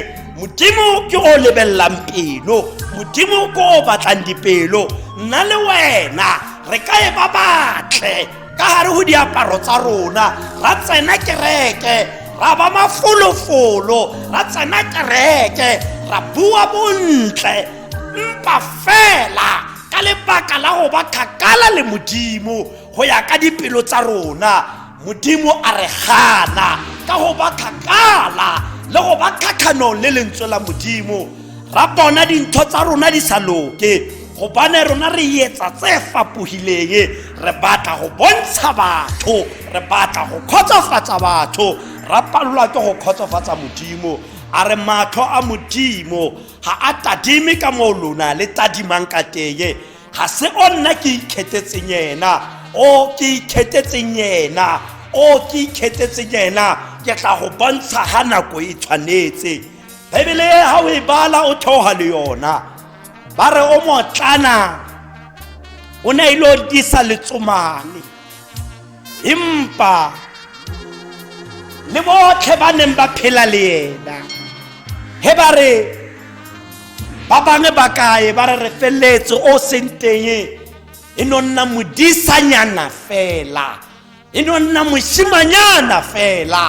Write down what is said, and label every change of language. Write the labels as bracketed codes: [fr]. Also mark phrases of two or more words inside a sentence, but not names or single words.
[st] Modimo ke o lebellang pelo, Modimo ke o batlang dipelo. Nna le wena re ka e ba batle ka hare ho diaparo tsa rona, ra tsena kereke ra ba mafolofolo, ra tsena kereke ra bua bontle, mpa fela ka lebaka la [tn] go ba kgakala le Modimo go ya ka dipelo tsa rona. [st] Modimo a re gana ka [tn] go ba kgakala le go ba kgakganong [st] le lentswe la Modimo. Ra bona dintho tsa rona di sa loke, gobane rona re etsa tse fapogileng, [tn] re batla go bontsha batho, re batla go khotsofatsa batho, [st] ra palelwa ke go khotsofatsa Modimo. A re matho a Modimo ha a tadime ka mo lona le tadimang ka teng. Ha se o nna ke ikgethetseng yena, o ke ikgethetseng yena, o ke ikgethetseng yena, ke tla go bontsha ha nako e tshwanetse. Bebele ha o e bala o theoha le yona, ba re o motlana o ne ilo disa letsomane, empa [tn] le botlhe ba neng ba phela le yena [st] he ba re ba bangwe ba kae ba re felletse o senteng e no nna modisanyana fela, e no nna moshimanyana fela.